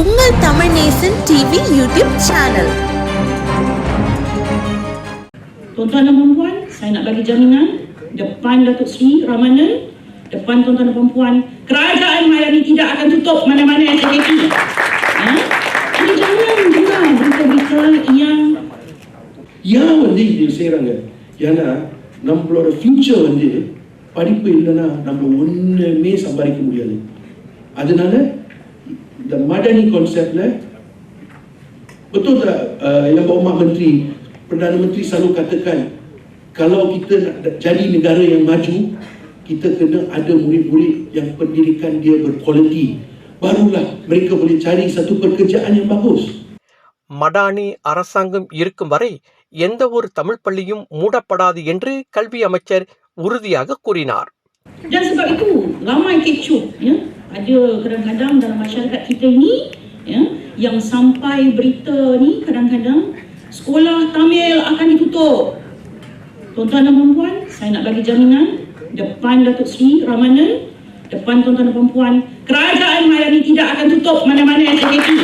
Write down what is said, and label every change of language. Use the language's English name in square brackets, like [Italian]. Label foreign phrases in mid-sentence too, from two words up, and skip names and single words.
[Tamil] உங்கள் தமிழ் நேசன் டிவி யூடியூப் சேனல். [Malay] Tuan-tuan dan puan, saya nak bagi jaminan depan Datuk Seri Ramanan, depan tuan-tuan dan puan, kerajaan Mayani tidak akan tutup mana-mana SKP. Ini jangan juga berita-berita [Tamil] yang வந்து இது செய்கிறாங்க. ஏன்னா நம்மளோட ஃபியூச்சர் வந்து படிப்பு இல்லைன்னா நம்ம ஒன்றுமே சம்பாதிக்க முடியாது. அதனால இந்த மடனி கான்செப்ட்ல [Malay] betul tak yang Pak Menteri, Perdana Menteri selalu katakan kalau kita nak jadi negara yang maju, kita kena ada murid-murid yang pendidikan dia berkualiti. Barulah mereka boleh cari satu pekerjaan yang bagus. [Tamil] மடானி அரசாங்கம் இருக்கும் வரை எந்த ஒரு தமிழ் பள்ளியும் மூடப்படாது என்று கல்வி அமைச்சர் உறுதியாக கூறினார். [Malay] Dan sebab itu ramai kecoh, ya, ada kadang-kadang dalam masyarakat kita ini, ya, yang sampai berita ni kadang-kadang sekolah Tamil akan ditutup. Tuan-tuan dan puan, saya nak bagi jaminan depan Datuk Seri Ramanan, depan tuan-tuan dan puan, kerajaan Mayani tidak akan tutup mana-mana SKP.